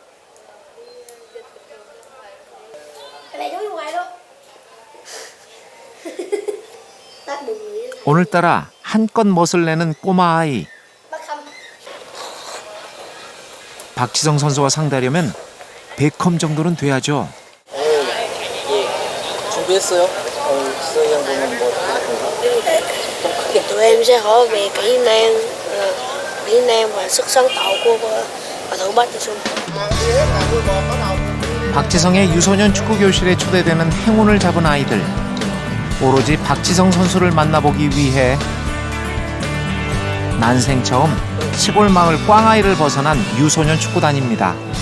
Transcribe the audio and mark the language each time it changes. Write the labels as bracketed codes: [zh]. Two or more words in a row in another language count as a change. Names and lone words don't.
[ko] 오늘따라 한껏 멋을 내는 꼬마 아이. 박지성 선수와 상대하려면 베컴 정도는 돼야죠. 준비했어요? 지성이 형 보면 뭐 [vi] Tụi em sẽ hỏi về kỹ năng và sức sáng tạo của cầu thủ 박지성. [ko] 박지성의 유소년 축구 교실에 초대되는 행운을 잡은 아이들. 오로지 박지성 선수를 만나보기 위해 난생 처음 시골 마을 꽝아이를 벗어난 유소년 축구단입니다.